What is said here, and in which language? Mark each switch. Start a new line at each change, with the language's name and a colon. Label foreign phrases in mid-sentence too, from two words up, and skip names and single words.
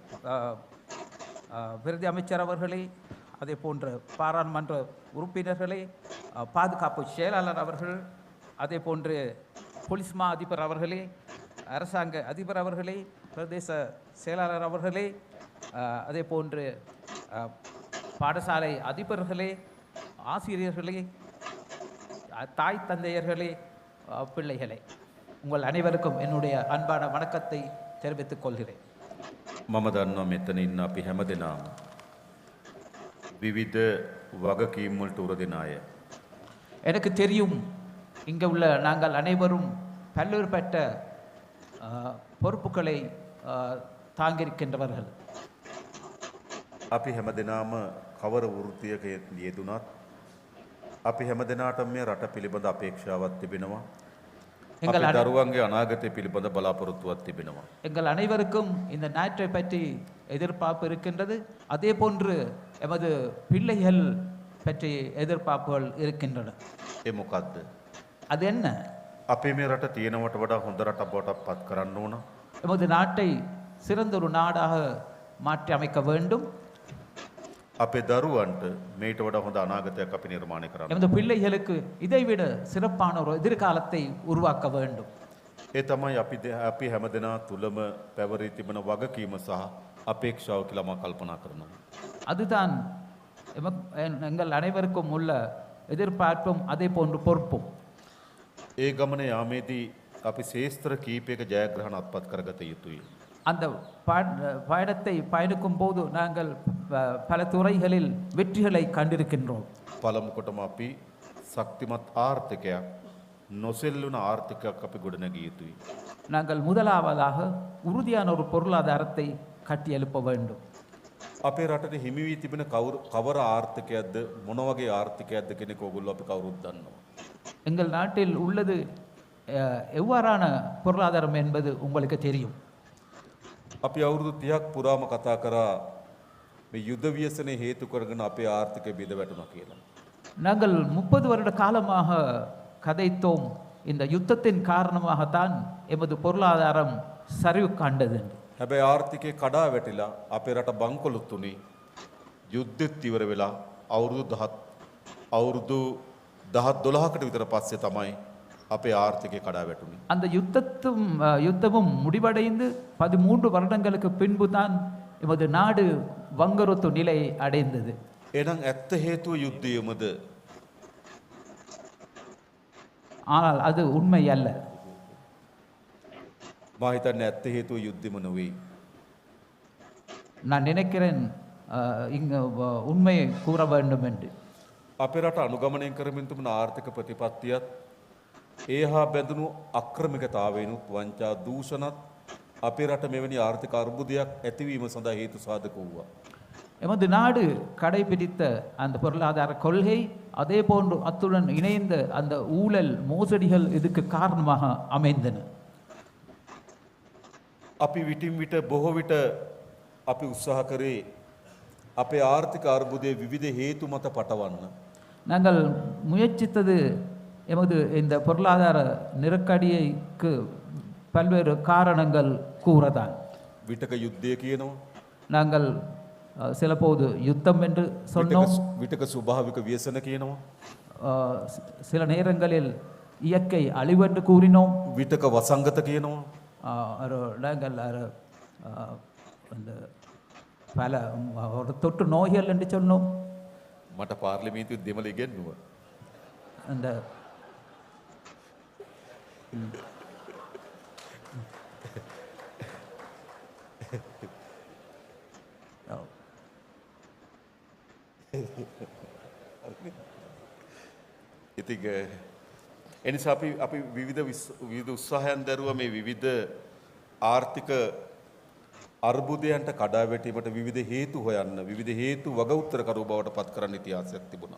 Tamil: விருது அமைச்சர் அவர்களே, அதே போன்று பாராளுமன்ற உறுப்பினர்களே, பாதுகாப்பு செயலாளர் அவர்கள், அதே போன்று போலீஸ் மா அதிபர் அவர்களே, அரசாங்க அதிபர் அவர்களே, பிரதேச செயலாளர் அவர்களே, அதே போன்று பாடசாலை அதிபர்களே, ஆசிரியர்களே, தாய் தந்தையர்களே, பிள்ளைகளே, உங்கள் அனைவருக்கும் என்னுடைய அன்பான வணக்கத்தை தெரிவித்துக் கொள்கிறேன்.
Sinhala: මම දන්නවා මෙතන ඉන්න අපි හැමදෙනාම විවිධ වගකීම් වලට උරදෙන අය.
Tamil: எனக்கு தெரியும் இங்கே உள்ள நாங்கள் அனைவரும் பல்வேறுபட்ட பொறுப்புகளை தாங்கியிருக்கின்றவர்கள்.
Sinhala: අපි හැමදෙනාම කවර වෘත්තියක යෙදුනත් අපි හැමදෙනාටම මේ රට පිළිබඳ අපේක්ෂාවක් තිබෙනවා. අපේ දරුවන්ගේ අනාගතය පිළිබඳ බලාපොරොත්තුවක් තිබෙනවා.
Tamil: எங்கள் அனைவருக்கும் இந்த நாட்டை பற்றி எதிர்பார்ப்பு இருக்கின்றது. அதே போன்று எமது பிள்ளைகள் பற்றி எதிர்பார்ப்புகள் இருக்கின்றன.
Sinhala: ඒ මොකද්ද?
Tamil: அது என்ன?
Sinhala: අපේ මේ රට තියෙනවට වඩා හොඳ රටක් බවට පත් කරන්න ඕන.
Tamil: எமது நாட்டை சிறந்த ஒரு நாடாக மாற்றி அமைக்க வேண்டும்.
Sinhala: අපේ දරුවන්ට මේට වඩා හොඳ අනාගතයක් අපි නිර්මාණය කරන්න.
Tamil: எமது பிள்ளைகளுக்கு இதைவிட சிறப்பான ஒரு எதிர்காலத்தை உருவாக்க வேண்டும்.
Sinhala: ඒ තමයි අපි හැමදෙනා තුලම පැවරී තිබෙන වගකීම සහ අපේක්ෂාව කියලා මම කල්පනා කරනවා.
Tamil: அதுதான் எங்கள் அனைவருக்கும் உள்ள எதிர்பார்ப்பும் அதே போன்று பொறுப்பும்.
Sinhala: ඒ ගමන යාමේදී අපි ශේස්ත්‍ර කීපයක ජයග්‍රහණ අත්පත් කරගත යුතුයි.
Tamil: அந்த பயணத்தை பயணிக்கும் போது நாங்கள் பல துறைகளில் வெற்றிகளை கண்டிருக்கின்றோம்.
Sinhala: පළමු කොටම අපි ශක්තිමත් ආර්ථිකයක් නොසෙල්වන ආර්ථිකයක් අපි ගොඩනැගිය යුතුයි.
Tamil: நாங்கள் முதலாவதாக உறுதியான ஒரு பொருளாதாரத்தை கட்டியெழுப்ப வேண்டும்.
Sinhala: අපේ රටට හිමි වී තිබෙන කවර ආර්ථිකයක්ද මොන වගේ ආර්ථිකයක්ද කියන එක ඔයගොල්ලෝ අපි කවුරුත් දන්නවා.
Tamil: எங்கள் நாட்டில் உள்ளது எவ்வாறான பொருளாதாரம் என்பது உங்களுக்கு தெரியும்.
Sinhala: අපි අවුරුදු 30ක් පුරාම කතා කරා මේ යුද ව්‍යසනයේ හේතු කරගෙන අපේ ආර්ථිකය බිඳ වැටුණා කියලා.
Tamil: நாங்கள் 30 வருட காலமாக கதைத்தோம், இந்த யுத்தத்தின் காரணமாகத்தான் எமது பொருளாதாரம் சரிவு கண்டது.
Sinhala: හැබැයි ආර්ථිකය කඩා වැටිලා අපේ රට බංකොලොත් උනේ යුද්ධෙත් ඉවර වෙලා අවුරුදු 10-12කට විතර පස්සේ තමයි අපේ ආර්ථිකය කඩා වැටුනේ.
Tamil: அந்த யுத்தமும் முடிவடைந்து 13 வருடங்களுக்கு பின்பு தான் எமது நாடு வங்குரோத்து நிலை அடைந்தது.
Sinhala: එහෙනම් ඇත්ත හේතුව යුද්ධයමද?
Tamil: ஆனால் அது உண்மை அல்ல.
Sinhala: මා හිතන්නේ ඇත්ත හේතුව යුද්ධෙම නෙවෙයි.
Tamil: நான் நினைக்கிறேன் இங்கு உண்மையை கூற வேண்டும் என்று.
Sinhala: අපේ රට අනුගමනය කරමින් තිබුණ ආර්ථික ප්‍රතිපත්තියත් ඒ හා බැඳුණු අක්‍රමිකතාවයනුත් වංචා දූෂණත් අපේ රට මෙවැනි ආර්ථික අර්බුදයක් ඇතිවීම සඳහා හේතු සාධක වූවා.
Tamil: எமது நாடு கடைபிடித்த அந்த பொருளாதார கொள்கை, அதே போன்று அத்துடன் இணைந்த அந்த ஊழல் மோசடிகள் இதுக்கு காரணமாக அமைந்தன.
Sinhala: අපි විටින් විට බොහෝ විට අපි උත්සාහ කරේ අපේ ආර්ථික අර්බුදයේ විවිධ හේතු මත පටවන්න.
Tamil: நாங்கள் முயற்சித்தது எமது இந்த பொருளாதார நெருக்கடிக்கு பல்வேறு காரணங்கள் கூறதான்.
Sinhala: විටක යුද්ධය කියනවා.
Tamil: நாங்கள் சில போது யுத்தம் என்று சொன்னோம்.
Sinhala: විටක ස්වභාවික ව්‍යසන කියනවා.
Tamil: சில நேரங்களில் இயற்கை அழிவென்று கூறினோம்.
Sinhala: විටක වසංගත කියනවා.
Tamil: நாங்கள் அந்த பல ஒரு தொற்று நோய்கள் என்று சொன்னோம்.
Sinhala: මට පාර්ලිමේන්තුවේ දෙමළ ඉගෙනුවා.
Tamil: அந்த
Sinhala: ඉතින් එනිසා අපි විවිධ උත්සාහයන් දරුවා මේ විවිධ ආර්ථික අර්බුදයන්ට කඩා වැටීමට විවිධ හේතු හොයන්න විවිධ හේතු වග උත්තරකරු බවට පත් කරන්න ඉතිහාසයක් තිබුණා.